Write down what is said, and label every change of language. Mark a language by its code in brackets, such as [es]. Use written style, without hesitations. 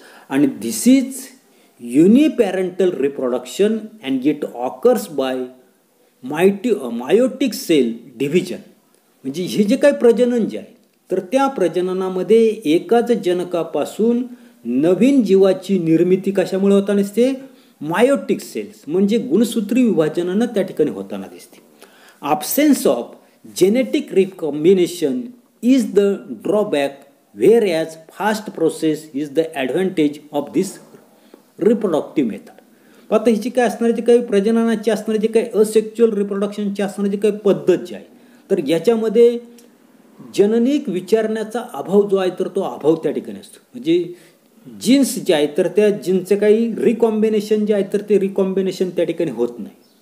[en] आणि this is uniparental reproduction and it occurs by meiotic cell division. [mr] म्हणजे हे जे काही प्रजनन जे आहे तर त्या प्रजननामध्ये एकाच जनकापासून नवीन जीवाची निर्मिती कशामुळे होताना दिसते मायोटिक सेल्स म्हणजे गुणसूत्री विभाजनानं त्या ठिकाणी होताना दिसते. [en] Absence of genetic recombination is the drawback whereas fast process is the advantage of this reproductive method. [mr] आता हिची काय असणारी जी काही प्रजननाची असणारी जी काही असेक्च्युअल रिप्रोडक्शनची असणारी जी काही पद्धत जी आहे तर याच्यामध्ये जननिक विचारण्याचा अभाव जो आहे तर तो अभाव त्या ठिकाणी असतो. म्हणजे जीन्स जे आहे तर त्या जीन्सचे काही रिकॉम्बिनेशन जे आहे तर ते रिकॉम्बिनेशन त्या ठिकाणी होत नाही.